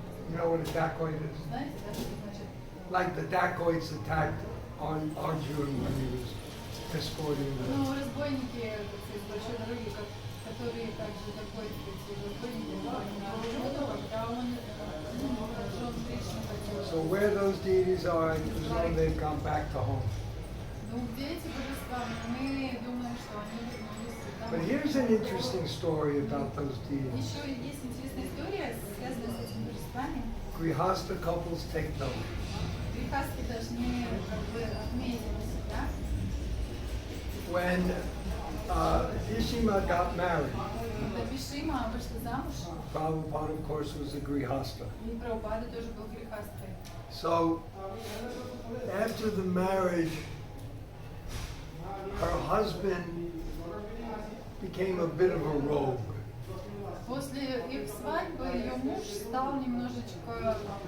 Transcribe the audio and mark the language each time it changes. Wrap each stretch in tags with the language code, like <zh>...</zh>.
<en>You know what a dacoit is?</en> <ru>Знаете, да, что значит?</ru> <en>Like the dacoits attacked Arjuna when he was escorting the.</en> <ru>Ну, разбойники с большой дороги, которые также такой, эти разбойники напали на Арджуну, когда он жен Кришны хотел.</ru> <en>So where those deities are, I presume they've gone back to home.</en> <ru>Ну, где эти божества? Мы думаем, что они вернулись домой.</ru> <en>But here's an interesting story about those deities.</en> <ru>Еще есть интересная история, связанная с этими божествами.</ru> <en>Grihasta couples take note.</en> <ru>Грехастки должны как бы отметить себя.</ru> <en>When Ishima got married,</en> <ru>Когда Бишима вышла замуж,</ru> <en>Prabhupada, of course, was a Grihasta.</en> <ru>и Прабхупада тоже был грехасткой.</ru> <en>So after the marriage, her husband became a bit of a rogue.</en> <ru>После их свадьбы ее муж стал немножечко</ru>